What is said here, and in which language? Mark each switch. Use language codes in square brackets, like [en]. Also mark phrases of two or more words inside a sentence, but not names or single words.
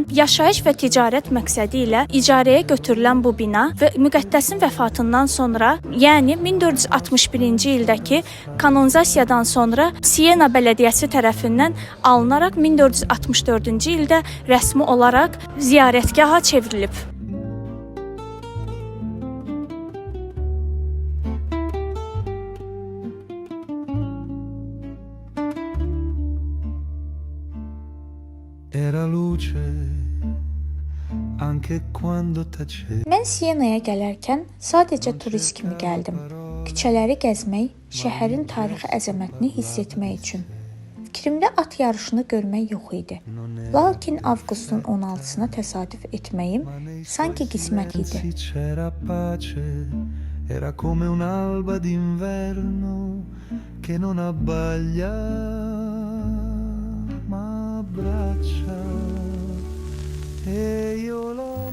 [az] yaşayış və ticarət məqsədi ilə icarəyə götürülən bu bina və müqəddəsin vəfatından sonra, yəni 1461-ci ildəki kanonizasiyadan sonra Siena bələdiyyəsi tərəfindən alınaraq 1464-cü ildə rəsmi olaraq ziyarətgaha çevrilib. [it] Era luce anche quando tacevi. [az] Mən Sienaya gələrkən sadəcə turist kimi gəldim. Küçələri gəzmək, şəhərin tarixi əzəmətini hiss etmək üçün. Fikrimdə at yarışını görmək yox idi. Lakin avqustun 16-sına təsadüf etməyim sanki qismət idi. [it] C'era pace, era come un'alba d'inverno che non abbaglia ma abbraccia e io la